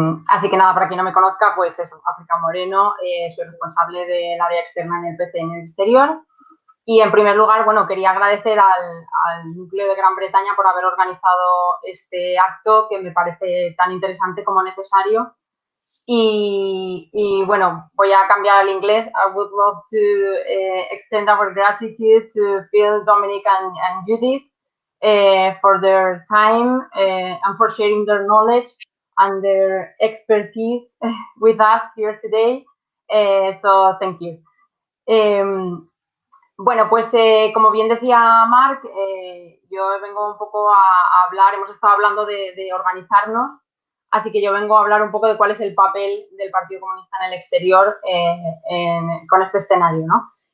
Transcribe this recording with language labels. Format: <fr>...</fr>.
<es>Así que nada, para quien no me conozca, pues eso, África Moreno, soy responsable del área externa en el PCE Exterior. Y en primer lugar, bueno, quería agradecer al núcleo de Gran Bretaña por haber organizado este acto que me parece tan interesante como necesario. Y bueno, voy a cambiar al inglés.</es> <en>I would love to extend our gratitude to Phil, Dominic and Judith for their time and for sharing their knowledge and their expertise with us here today. So thank you.</en> <es>Bueno, pues como bien decía Marc, yo vengo un poco a hablar, hemos estado hablando de organizarnos, así que yo vengo a hablar un poco de cuál es el papel del Partido Comunista en el exterior con este escenario, ¿no?</es>